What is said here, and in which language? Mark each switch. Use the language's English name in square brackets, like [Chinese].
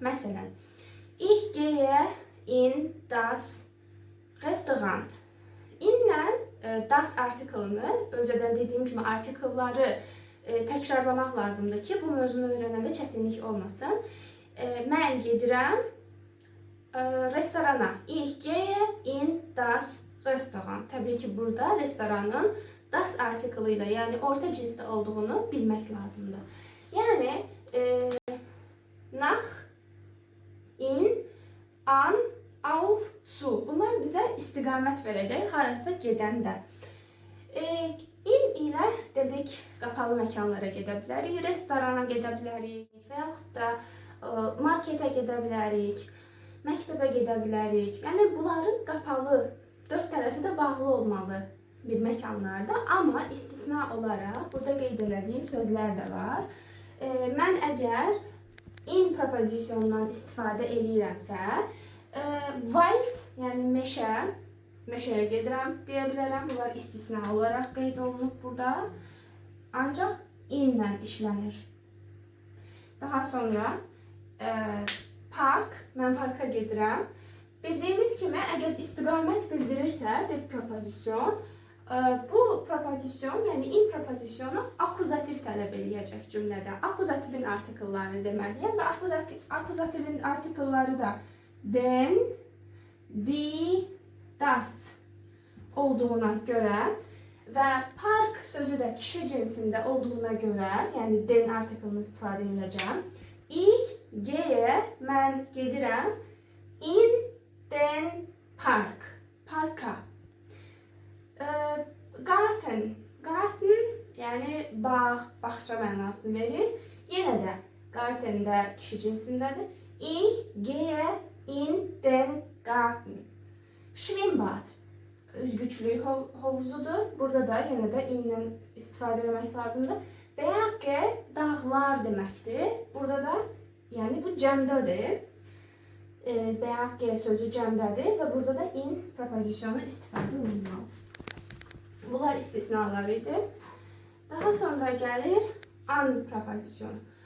[German] Məsələn, ich gehe in das Restaurant. [Azerbaijani] İnlə das artiklını, öncədən dediyim kimi artikelları təkrarlamaq lazımdır ki, bu mövzunu öyrənəndə çətinlik olmasın. Mən gedirəm restorana. [German] Ich gehe in das Restaurant. [Azerbaijani] Təbii ki, burada restoranın das artiklı ilə, yəni orta cinsdə olduğunu bilmək lazımdır. Yəni, nach, in, an, auf, su. Bunlar bizə istiqamət verəcək, harasa gedəndə. İn ilə dedik, qapalı məkanlara gedə bilərik, restorana gedə bilərik və yaxud da marketə gedə bilərik, məktəbə gedə bilərik. Yəni, bunların qapalı, dörd tərəfi də bağlı olmalı bir məkanlarda, amma istisna olaraq burada qeyd edədiyim sözlər də var. Mən əgər in propozisyonundan istifadə edirəmsə, wald, yəni meşə, meşəyə gedirəm deyə bilərəm. Bunlar istisna olaraq qeyd olunub burada. Ancaq inlə işlənir. Daha sonra park, mən parka gedirəm. Bildiyimiz kimi, əgər istiqamət bildirirsə bir propozisyon, bu propozisyon, yəni in propozisyonu akuzativ tələb eləyəcək cümlədə. Akuzativin artikellarını deməliyəm və akuzativin artikelları da den, di, das olduğuna görə və park sözü də kişi cinsində olduğuna görə, yəni den artikelini istifadə edəcəm. [German] Ich gehe, [Azerbaijani] mən gedirəm, [German] in den Park, [Azerbaijani] parka. Garten, garten yəni bağ, bağça mənasını verir. Yenə də garten də kişi cinsindədir. [German] Ich gehe in den Garten. [Azerbaijani] Schwimmbad, üzgüçlük havuzudur. Burada da yenə də in-lə istifadə etmək lazımdır. Berge, dağlar deməkdir. Burada da, yəni bu cəmdədir. Berge sözü cəmdədir və burada da in propozisyonu istifadə olunmalı. Bunlar istisnalar idi. Daha sonra gəlir an propozisyonu.